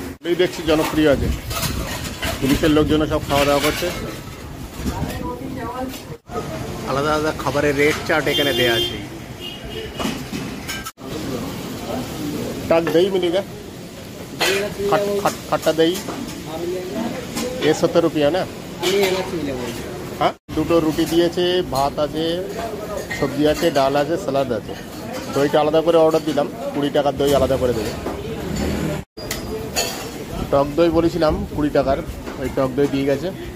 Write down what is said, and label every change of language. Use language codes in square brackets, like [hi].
[bn] এই দেখছি জনপ্রিয় আছে, পুলিশের লোকজন সব খাওয়া দাওয়া করছে। আলাদা আলাদা খাবারের রেট চার্ট এখানে দেয়া আছে। [hi] टक दही मिलेगा, खट्टा दही, ये 70 रुपया ना? [bn] हाँ, দুটো রুটি দিয়েছে, ভাত আছে, সবজি আছে, ডাল আছে, স্যালাড আছে। দইটা আলাদা করে অর্ডার দিলাম, 20 টাকার দই আলাদা করে দেবে। টক দই বলেছিলাম 20 টাকার, ওই টক দই দিয়ে গেছে।